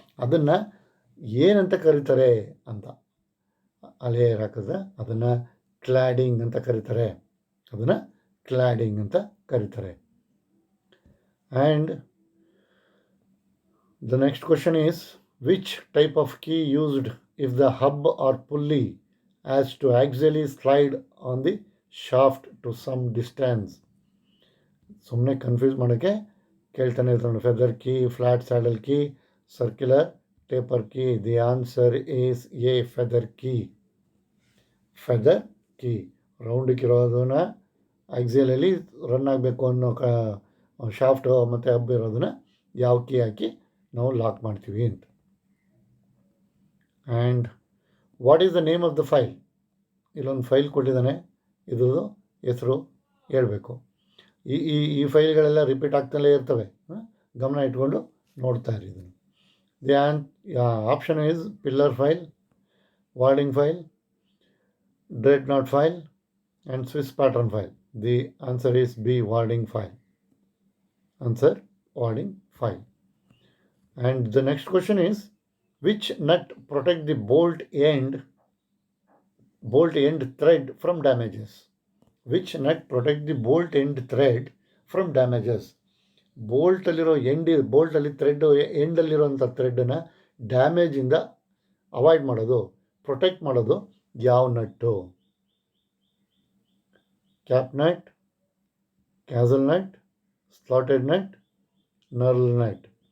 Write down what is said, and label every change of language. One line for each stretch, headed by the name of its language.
Kannada: ಅದನ್ನು ಏನಂತ ಕರೀತಾರೆ ಅಂತ ಅಲ್ಲಿ ಹಾಕಿದ್ರೆ ಅದನ್ನು ಕ್ಲಾಡಿಂಗ್ ಅಂತ ಕರೀತಾರೆ. ಅದನ್ನು ಕ್ಲಾಡಿಂಗ್ ಅಂತ ಕರೀತಾರೆ.
English: And the next question is, which type of key used if the hub or pulley as to axially slide on the shaft to some distance.
Kannada: ಸುಮ್ಮನೆ ಕನ್ಫ್ಯೂಸ್ ಮಾಡೋಕ್ಕೆ ಕೇಳ್ತಾನೆ ಇರ್ತಾನೆ. Feather key, flat saddle key, circular taper key.
English: The answer is A, feather key.
Kannada: Feather key ರೌಂಡಕ್ಕಿರೋದನ್ನ ಆಕ್ಸಿಯಲಲ್ಲಿ run ಆಗಬೇಕು ಅನ್ನೋ shaft ಮತ್ತು hub ಇರೋದನ್ನ ಯಾವ key ಹಾಕಿ ನಾವು ಲಾಕ್ ಮಾಡ್ತೀವಿ ಅಂತ.
English: And what is the name of the file?
Kannada: ಇಲ್ಲೊಂದು ಫೈಲ್ ಕೊಟ್ಟಿದ್ದಾನೆ, ಇದ್ರದ್ದು ಹೆಸರು ಹೇಳಬೇಕು. ಈ ಫೈಲ್ಗಳೆಲ್ಲ ರಿಪೀಟ್ ಆಗ್ತಲೇ ಇರ್ತವೆ, ಗಮನ ಇಟ್ಕೊಂಡು ನೋಡ್ತಾ ಇರಿ ಇದನ್ನು.
English: The option is pillar file, warding file, dreadnought file and Swiss pattern file. The answer is B, warding file. Answer, warding file. And the next question is, which nut protect the bolt end thread from damages? Which nut protect the bolt end thread from damages?
Kannada: ಬೋಲ್ಟಲ್ಲಿರೋ ಬೋಲ್ಟಲ್ಲಿ thread ಎಂಡಲ್ಲಿರೋಂಥ ಥ್ರೆಡ್ಡನ್ನು ಡ್ಯಾಮೇಜಿಂದ avoid ಮಾಡೋದು, protect ಮಾಡೋದು ಯಾವ nut?
English: Cap nut, castle nut, slotted nut, knurl nut.